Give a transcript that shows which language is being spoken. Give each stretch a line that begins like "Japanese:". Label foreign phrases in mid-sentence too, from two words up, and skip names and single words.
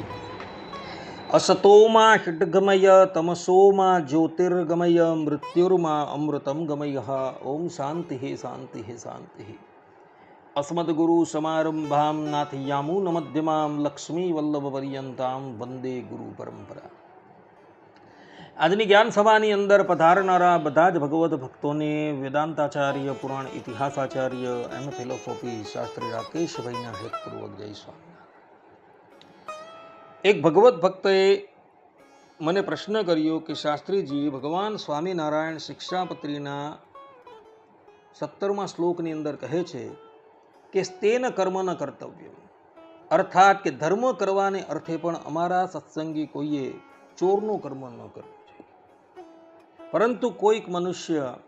Sanskrit: असतोमा षड्गमय तमसोमा ज्योतिर्गमय मृत्युर्मा अमृतं गमय। ओम शांति शांति शांति। अस्मद्गुरु समारंभां नाथयामुनमध्यमां लक्ष्मीवल्लभपर्यन्तां वंदे गुरु परंपरा।
Gujarati: આજની જ્ઞાન સભાની અંદર પધારનારા બધા જ ભગવત ભક્તોને વેદાંતાચાર્ય પુરાણ ઇતિહાસાચાર્ય એમ ફિલોસોફી શાસ્ત્રી રાકેશભાઈના હેતપૂર્વક જય સ્વામિનારાયણ। એક ભગવત ભક્તએ મને પ્રશ્ન કર્યો કે શાસ્ત્રીજી, ભગવાન સ્વામિનારાયણ શિક્ષાપત્રીના 17મા શ્લોકની અંદર કહે છે કે
Sanskrit: स्तेन कर्म न कर्तव्य,
Gujarati: અર્થાત કે ધર્મ કરવાને અર્થે પણ અમારા સત્સંગી કોઈએ ચોરનું કર્મ ન કરવું, પરંતુ કોઈક મનુષ્ય